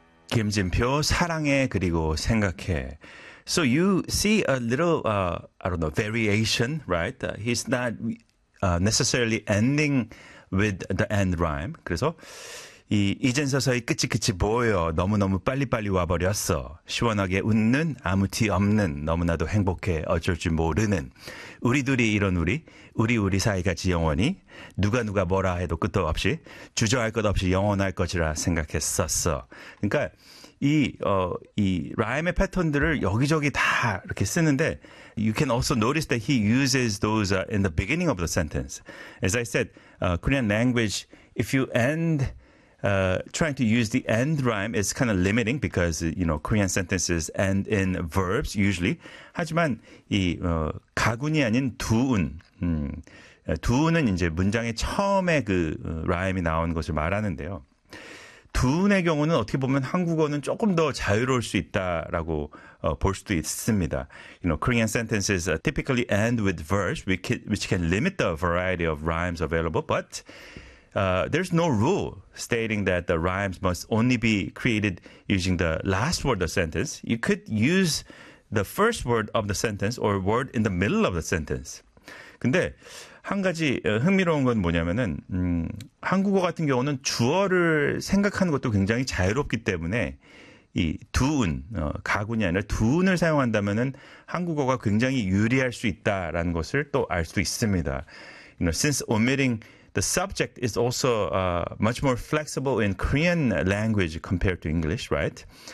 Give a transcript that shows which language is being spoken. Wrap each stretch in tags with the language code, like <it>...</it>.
<ko>김진표, 사랑해, 그리고 생각해.</ko> <en>So you see a little, I don't know, variation, right? He's not necessarily ending with the end rhyme.</en> <ko>그래서 이 이젠 서서히 끝이 끝이 보여. 너무너무 빨리빨리 와버렸어. 시원하게 웃는, 아무 티 없는, 너무나도 행복해, 어쩔 줄 모르는. 우리들이 이런 우리, 우리 사이같이 영원히, 누가 누가 뭐라 해도 끝도 없이, 주저할 것 없이 영원할 것이라 생각했었어. 그러니까 이, 이 라임의 패턴들을 여기저기 다 이렇게 쓰는데,</ko> <en>you can also notice that he uses those in the beginning of the sentence. As I said, Korean language, if you end trying to use the end rhyme, it's kind of limiting because, you know, Korean sentences end in verbs usually.</en> <ko>하지만 이 가군이 아닌 두운, 두운은 이제 문장의 처음에 그 라임이 나온 것을 말하는데요. 두운의 경우는 어떻게 보면 한국어는 조금 더 자유로울 수 있다라고 볼 수도 있습니다.</ko> <en>You know, Korean sentences typically end with verbs, which can limit the variety of rhymes available, but there's no rule stating that the rhymes must only be created using the last word of the sentence. You could use the first word of the sentence or word in the middle of the sentence.</en> <ko>근데 한 가지 흥미로운 건 뭐냐면은 한국어 같은 경우는 주어를 생각하는 것도 굉장히 자유롭기 때문에 이 두운, 가군이 아니라 두운을 사용한다면은 한국어가 굉장히 유리할 수 있다라는 것을 또 알 수 있습니다.</ko> <en>You know, since omitting the subject is also much more flexible in Korean language compared to English, right?</en>